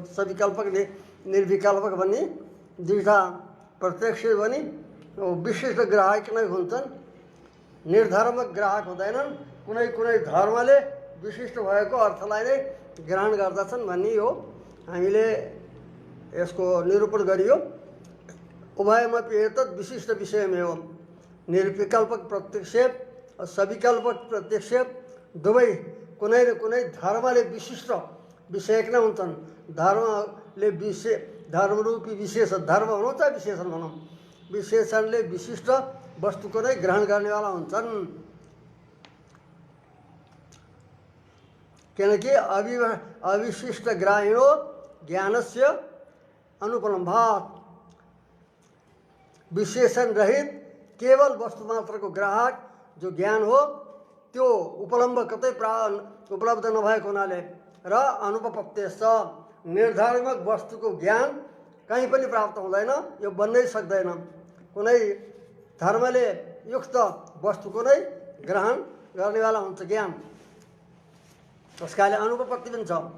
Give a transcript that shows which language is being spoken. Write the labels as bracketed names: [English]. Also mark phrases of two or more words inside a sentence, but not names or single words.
[Nepali] सविकल्पक निर्विकल्पक भन्ने दुईवटा प्रत्यक्ष भने विशिष्ट ग्राहक नै हुन्छन्, निर्धर्मक ग्राहक हुँदैनन्। कुनै कुनै धर्मले विशिष्ट भएको अर्थलाई नै ग्रहण गर्दछन् भन्ने हो हामीले यसको निरूपण गरियो। [Sanskrit] उभयमपि एतत् विशिष्ट विषयमेव [Nepali] निर्विकल्पक प्रत्यक्ष और सविकल्पक प्रत्यक्ष दुवै कुनै न कुनै धर्मले विशिष्ट विषयक नै हुन्छन्। धर्मले धर्मरूपी विशेष धर्म भनौँ चाहे विशेषण भनौँ, विशेषणले विशिष्ट वस्तुको नै ग्रहण गर्नेवाला हुन्छन्। [Sanskrit] किनकि अविशिष्ट ग्राह्यो ज्ञानस्य अनुपलम्भात। [Nepali] विशेषण रहित केवल वस्तु मात्र को ग्राहक जो ज्ञान हो त्यो उपलम्ब कतै उपलब्ध नभएको हुनाले र अनुपपत्तेश्च निर्धारक वस्तुको ज्ञान कहीँ पनि प्राप्त हुँदैन, यो बन्नै सक्दैन। कुनै धर्मले युक्त वस्तुको नै ग्रहण गर्नेवाला हुन्छ ज्ञान, त्यसकाले अनुपपत्ति पनि छ।